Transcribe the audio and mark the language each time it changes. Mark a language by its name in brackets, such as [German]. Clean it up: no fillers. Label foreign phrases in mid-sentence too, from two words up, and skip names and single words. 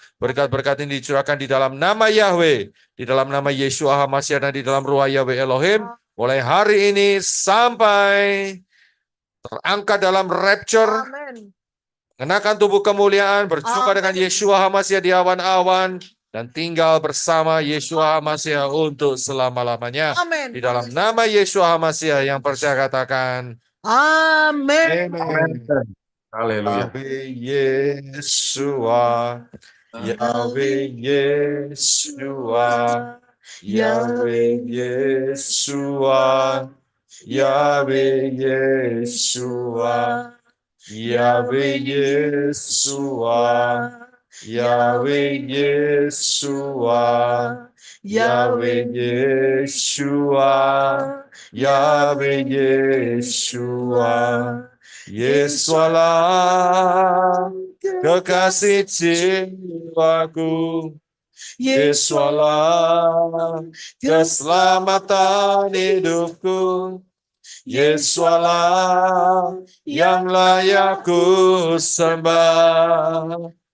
[Indonesian] Berkat-berkat ini dicurahkan di dalam nama Yahweh, di dalam nama Yeshua HaMashiach, dan di dalam ruah Yahweh Elohim, mulai hari ini sampai terangkat dalam rapture, mengenakan tubuh kemuliaan, berjumpa dengan Yeshua HaMashiach di awan-awan, dan tinggal bersama Yeshua HaMashiach untuk selama-lamanya. Di dalam nama Yeshua HaMashiach yang percaya katakan, Amin. Amin. Haleluya. Yahweh Yeshua, Yahweh Yeshua, Yahweh Yeshua, Yahweh Yeshua, Yahweh Yeshua, Yahweh Yeshua, Yahweh Yeshua, Yahweh Yeshua, Yesualah kekasih jiwaku, Yesualah keselamatan hidupku, Yesualah yang layak ku sembah,